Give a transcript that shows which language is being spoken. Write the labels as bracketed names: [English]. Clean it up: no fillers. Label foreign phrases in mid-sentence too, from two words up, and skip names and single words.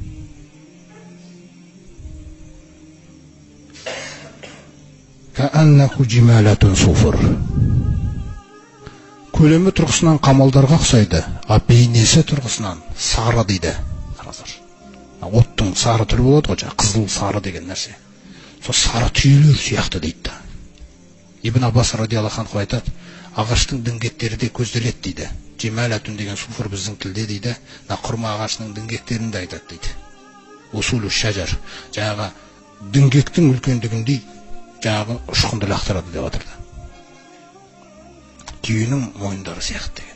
[Arabic] كأنه جمالة صفر. [Kazakh] Көлемі тұрғысынан қамалдарға ұқсайды, а бейнесі тұрғысынан сары дейді. Оттың сары түрі болады ғой, қызыл сары деген нәрсе. Сол сары түйелер сияқты дейді. Ибн Аббас [Arabic] رضي الله عنه [Kazakh] айтады, ағаштың діңгектері де көзделеді дейді. Жималатун деген суфур біздің тілде дейді, құрма ағашының діңгектерін де айтады дейді. [Arabic] أصول الشجر, [Kazakh] жаңағы діңгектің үлкендігіндей жаңағы ұшқынды лақтырады деп жатырды. Түйенің мойындары сияқты деген.